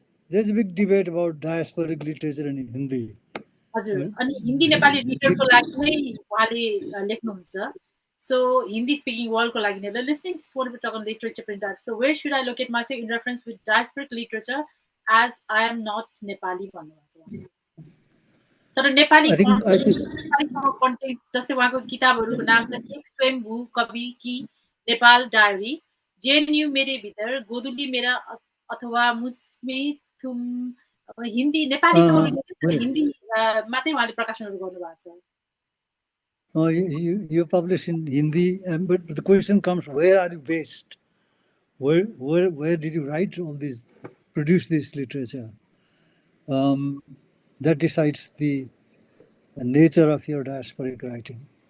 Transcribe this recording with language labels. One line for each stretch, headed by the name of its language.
English: There's a big debate about diasporic literature in Hindi.
Nepali: हजुर, अनि हिन्दी नेपाली लिटरको लागि नै उहाँले लेख्नुहुन्छ।
English: So Hindi speaking world
Nepali: को लागि नै
English: listening this wonderful talk on literature print type. So where should I locate myself in reference with diasporic literature as I am not Nepali
Nepali: भन्नुभएको छ। तर नेपाली कन्टेन्ट जस्तै उहाँको किताबहरूको नाम छ एक स्वयम्भू कवि की नेपाल डायरी, जेएनयू मेरे भित्र, गोदुली मेरा अथवा मुझमे तुम, हिन्दी नेपाली हिन्दीमा चाहिँ उहाँले प्रकाशनहरू गर्नुभएको छ।
English: You publish in Hindi, but the question comes, where are you based? Where did you write all this, produce this literature? That decides the nature of your diasporic writing.